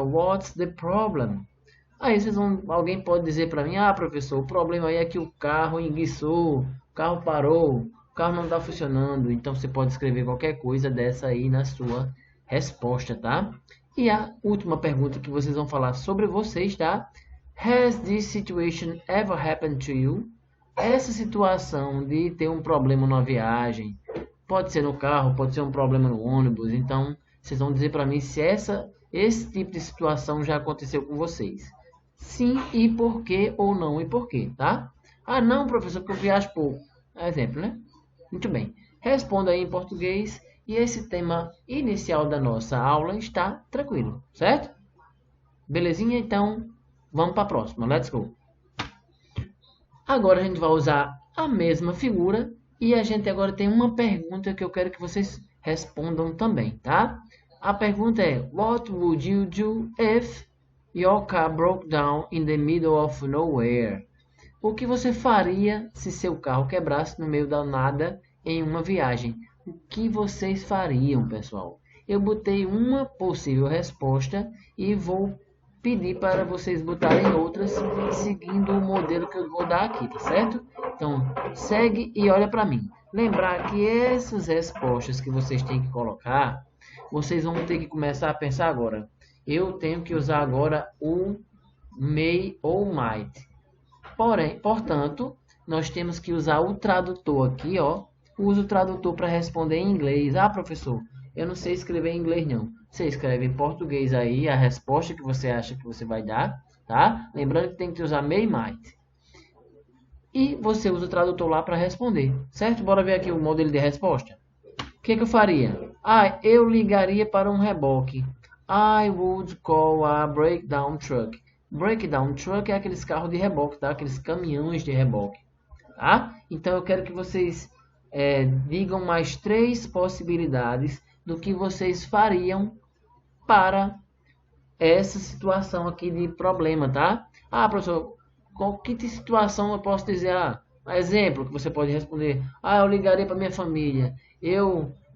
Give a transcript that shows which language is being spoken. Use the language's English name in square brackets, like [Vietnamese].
[English] What's the problem? [Portuguese] Aí alguém pode dizer para mim, professor, o problema aí é que o carro enguiçou, o carro parou, o carro não está funcionando. Então você pode escrever qualquer coisa dessa aí na sua resposta, tá? E a última pergunta que vocês vão falar sobre vocês, tá? [English] Has this situation ever happened to you? [Portuguese] Essa situação de ter um problema na viagem, pode ser no carro, pode ser um problema no ônibus. Então vocês vão dizer para mim se esse tipo de situação já aconteceu com vocês. Sim e por quê, ou não e por quê, tá? Não, professor, porque eu viajo pouco. Exemplo, né? Muito bem. Responda aí em português e esse tema inicial da nossa aula está tranquilo, certo? Belezinha? Então, vamos para a próxima. [English] Let's go. [Portuguese] Agora a gente vai usar a mesma figura e a gente agora tem uma pergunta que eu quero que vocês respondam também, tá? A pergunta é: [English] What would you do if your car broke down in the middle of nowhere? [Portuguese] O que você faria se seu carro quebrasse no meio da nada em uma viagem? O que vocês fariam, pessoal? Eu botei uma possível resposta e vou pedir para vocês botarem outras seguindo o modelo que eu vou dar aqui, tá certo? Então, segue e olha para mim. Lembrar que essas respostas que vocês têm que colocar, vocês vão ter que começar a pensar agora. Eu tenho que usar agora o may ou might. Portanto, nós temos que usar o tradutor aqui, ó. Usa o tradutor para responder em inglês. Professor, eu não sei escrever em inglês não. Você escreve em português aí a resposta que você acha que você vai dar, tá? Lembrando que tem que usar may e might. E você usa o tradutor lá para responder, certo? Bora ver aqui o modelo de resposta. O que eu faria? Eu ligaria para um reboque. [English] I would call a breakdown truck. [Portuguese] Breakdown truck é aqueles carros de reboque, tá? Aqueles caminhões de reboque, tá? Então eu quero que vocês digam mais 3 possibilidades do que vocês fariam para essa situação aqui de problema, tá? Professor, qual que situação eu posso dizer? Exemplo que você pode responder. Eu ligaria para minha família. Eu